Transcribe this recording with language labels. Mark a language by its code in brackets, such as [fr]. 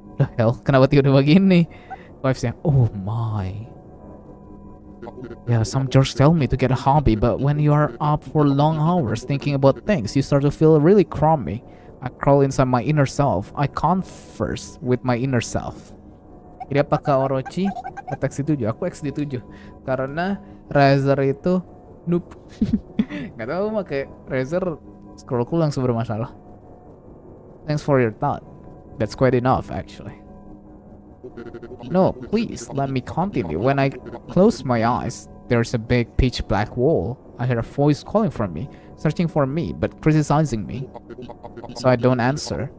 [en] The hell, [id] kenapa tiba begini? [en] Wife say, oh my. Yeah, some jerks tell me to get a hobby, but when you are up for long hours thinking about things, you start to feel really crummy. I crawl inside my inner self. I converse with my inner self. [id] Jadi apakah Orochi atau XD7? Aku XD7 karena Razer itu noob. Gak tau, pakai Razer scrollku langsung bermasalah. [en] Thanks for your thought. That's quite enough, actually. No, please, let me continue. When I close my eyes, there's a big pitch black wall. I hear a voice calling from me, searching for me, but criticizing me. So I don't answer.